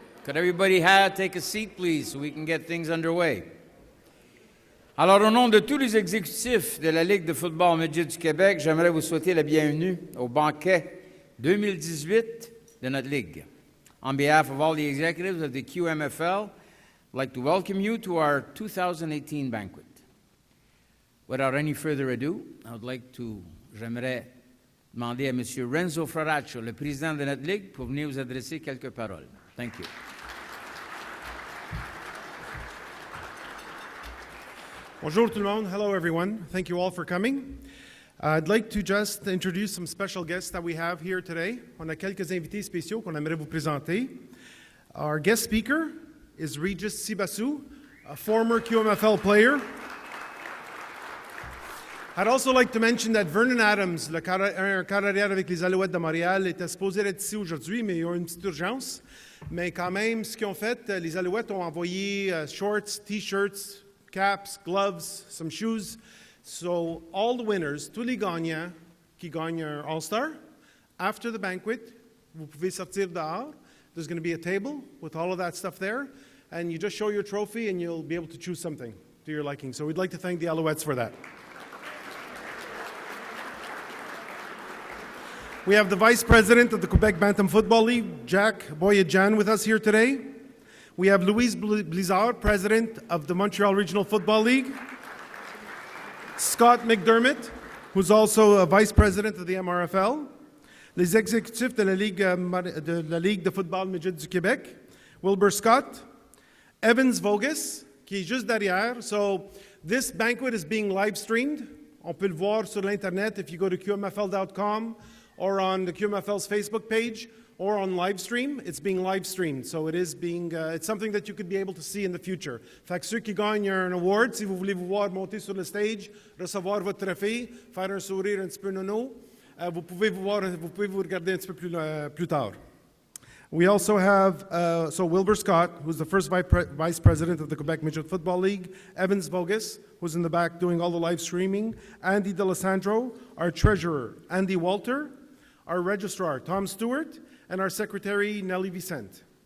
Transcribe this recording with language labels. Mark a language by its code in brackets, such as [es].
[en] Could everybody take a seat, please, so we can get things underway? [fr] Alors, au nom de tous les exécutifs de la Ligue de football midget du Québec, j'aimerais vous souhaiter la bienvenue au banquet 2018 de notre Ligue. [en] On behalf of all the executives of the QMFL, I'd like to welcome you to our 2018 banquet. Without any further ado, [fr] j'aimerais demander à M. Renzo Fraraccio, le président de notre Ligue, pour venir vous adresser quelques paroles. [en] Thank you. [fr] Bonjour tout le monde. [en] Hello everyone. Thank you all for coming. I'd like to just introduce some special guests that we have here today. [fr] On a quelques invités spéciaux qu'on aimerait vous présenter. [en] Our guest speaker is Regis Sibassou, a former QMFL player. I'd also like to mention that [fr] Vernon Adams, le carrière avec les Alouettes de Montréal, était supposé être ici aujourd'hui, mais il y a une petite urgence. Mais quand même, ce qu'ils ont fait, les Alouettes ont envoyé shorts, t-shirts, [en] caps, gloves, some shoes. So all the winners, [fr] tous les gagnants qui gagnent un All-Star, [en] after the banquet, [fr] vous pouvez sortir dehors. [en] There's going to be a table with all of that stuff there. And you just show your trophy and you'll be able to choose something to your liking. So we'd like to thank the Alouettes for that. We have the Vice President of the Quebec Bantam Football League, Jack Boyajan, with us here today. We have Louise Blizzard, President of the Montreal Regional Football League. Scott McDermott, who's also a Vice President of the MRFL. [fr] Les exécutifs de la Ligue de football midget du Québec. Wilbur Scott. Evans Vogus, qui est juste derrière. [en] So this banquet is being live streamed. [fr] On peut le voir sur l'Internet [en] if you go to QMFL.com. or on the QMFL's Facebook page, or on live stream. It's being live streamed, so it is being, it's something that you could be able to see in the future. [fr] Fait que ceux qui gagnent un award, si vous voulez vous voir monter sur le stage, recevoir votre trophée, faire un sourire un petit peu nono, vous pouvez vous regarder un petit peu plus tard. [en] We also have, Wilbur Scott, who's the first Vice President of the Quebec Midget Football League, Evans Vogus, who's in the back doing all the live streaming, Andy D'Alessandro, our Treasurer, Andy Walter, our Registrar, Tom Stewart, and our Secretary, Nellie Vicente.